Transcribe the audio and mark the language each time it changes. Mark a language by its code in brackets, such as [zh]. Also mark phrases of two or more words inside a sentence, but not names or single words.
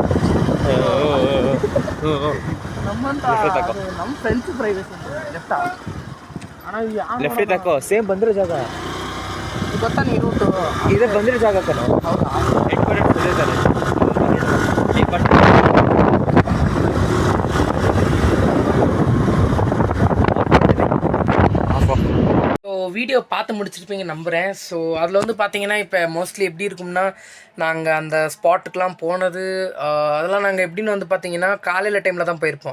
[kn] ನಮ್ಮಂತ ನಮ್ಮ [en] friends privacy left [kn] ಅಣ್ಣ ಲೆಫ್ಟ್ ತಕೋ ಸೇಮ್ ಬಂದಿರೋ ಜಾಗ ಗೊತ್ತಾ ನೀ ರೂಟು ಇದೇ ಬಂದಿರೋ ಜಾಗ ಕಣ [ta] ಹೌದಾ வீடியோ பார்த்து முடிச்சிருப்பீங்க நம்புகிறேன். ஸோ அதில் வந்து பார்த்தீங்கன்னா இப்போ மோஸ்ட்லி எப்படி இருக்கும்னா நாங்கள் அந்த ஸ்பாட்டுக்கெலாம் போனது அதெல்லாம் நாங்கள் எப்படின்னு வந்து பார்த்தீங்கன்னா காலையில் டைமில் தான் போயிருப்போம்.